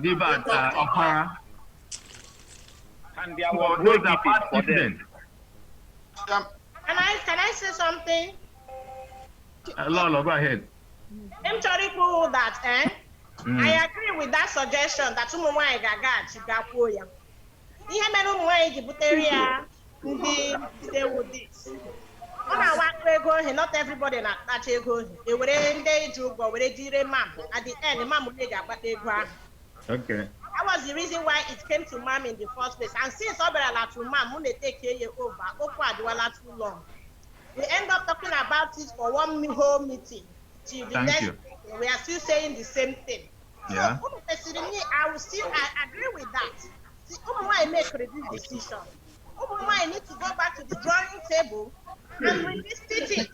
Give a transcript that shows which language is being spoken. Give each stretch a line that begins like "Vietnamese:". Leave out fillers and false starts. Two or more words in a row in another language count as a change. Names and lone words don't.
English: Gilbert Okara. And there was So no those are past incidents. Can I say something? Lolo, go ahead. I'm sorry for that, I agree with that suggestion that someone
Igbo: gaga ihe mere ụmụ nwaanyị ji butere ya ndị
English: stay with this.
Igbo: Ọ na-awakwa ego ohi,
English: not everybody
Igbo: na-akpacha ego ohi. E were ndị eji ụgwọ were jire mam.
English: At the end,
Igbo: mam onye ga-akpata ego ahụ.
English: Okay. That was the reason why it came to mam in the first place. And since
Igbo: ọ bịara to mam, mụ na-take ya over. Okwu adịwala
English: too long. We end up talking about it for one whole meeting. Till the next meeting, we are still saying the same thing. Yeah. So, I agree with that. See, why make this decision? Why need to go back to the drawing table and revisit it?